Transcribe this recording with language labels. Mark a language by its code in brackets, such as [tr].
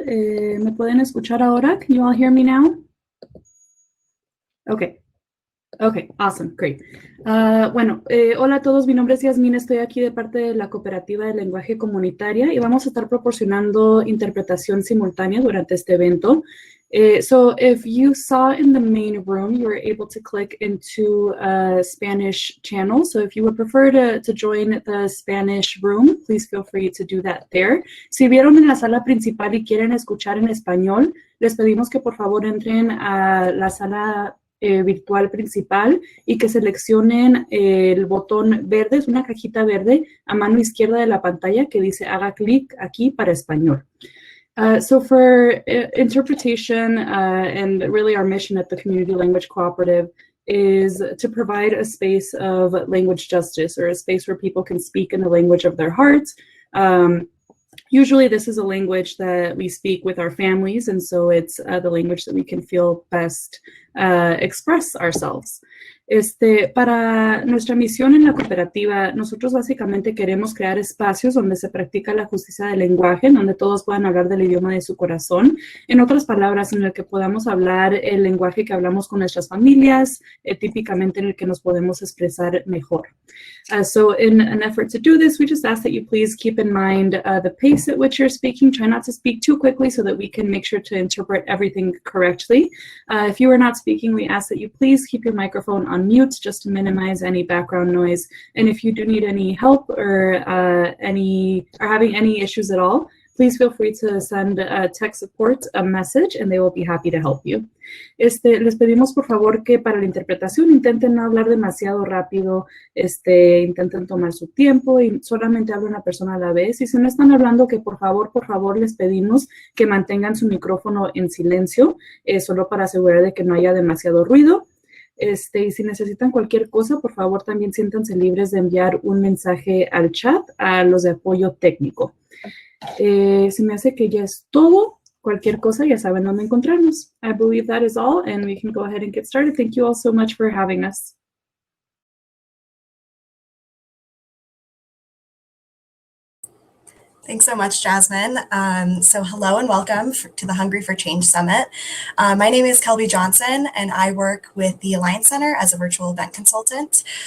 [es] ¿Me pueden escuchar ahora? [en] Can you all hear me now? Okay. Okay, awesome, great. [es] Hola a todos, mi nombre es Yasmín, estoy aquí de parte de la Cooperativa de Lenguaje Comunitaria y vamos a estar proporcionando interpretación simultánea durante este evento. [en] So if you saw in the main room, you were able to click into a Spanish channel. So if you would prefer to join the Spanish room, please feel free to do that there. [es] Si vieron en la sala principal y quieren escuchar en español, les pedimos que por favor entren a la sala virtual principal y que seleccionen el botón verde, es una cajita verde a mano izquierda de la pantalla que dice haga clic aquí para español. [en] So for interpretation and really our mission at the Community Language Cooperative is to provide a space of language justice, or a space where people can speak in the language of their hearts. Usually this is a language that we speak with our families, and so it's the language that we can feel best express ourselves. [es] Para nuestra misión en la cooperativa, nosotros básicamente queremos crear espacios donde se practica la justicia del lenguaje, donde todos puedan hablar del idioma de su corazón. En otras palabras, en el que podamos hablar el lenguaje que hablamos con nuestras familias, típicamente en el que nos podemos expresar mejor. [en] So in an effort to do this, we just ask that you please keep in mind the pace at which you're speaking. Try not to speak too quickly so that we can make sure to interpret everything correctly. If you are not speaking, we ask that you please keep your microphone on mute just to minimize any background noise. And if you do need any help or having any issues at all, please feel free to send tech support a message and they will be happy to help you. [es] Les pedimos por favor que para la interpretación intenten no hablar demasiado rápido, intenten tomar su tiempo y solamente hable una persona a la vez. Y si no están hablando, que por favor les pedimos que mantengan su micrófono en silencio, solo para asegurar de que no haya demasiado ruido. Y si necesitan cualquier cosa, por favor también siéntanse libres de enviar un mensaje al chat a los de apoyo técnico. Se me hace que ya es todo. Cualquier cosa, ya saben dónde encontrarnos. [en] I believe that is all, and we can go ahead and get started. Thank you all so much for having us. Thanks so much, Jasmine. So hello and welcome to the Hungry for Change Summit. My name is Kelby Johnson, and I work with the Alliance Center as a virtual event consultant.